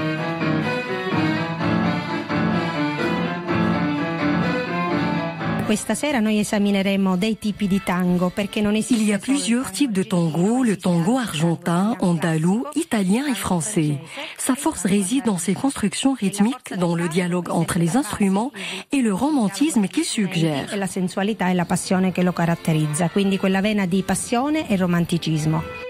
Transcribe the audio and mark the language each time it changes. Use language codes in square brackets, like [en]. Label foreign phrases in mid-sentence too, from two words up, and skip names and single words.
[fr] Il y a plusieurs types de tango, le tango argentin, andalou, italien et français. Sa force réside dans ses constructions rythmiques, dans le dialogue entre les instruments et le romantisme qu'il suggère. [it] La sensualità e la passione che lo caratterizza, quindi quella vena di passione e romanticismo.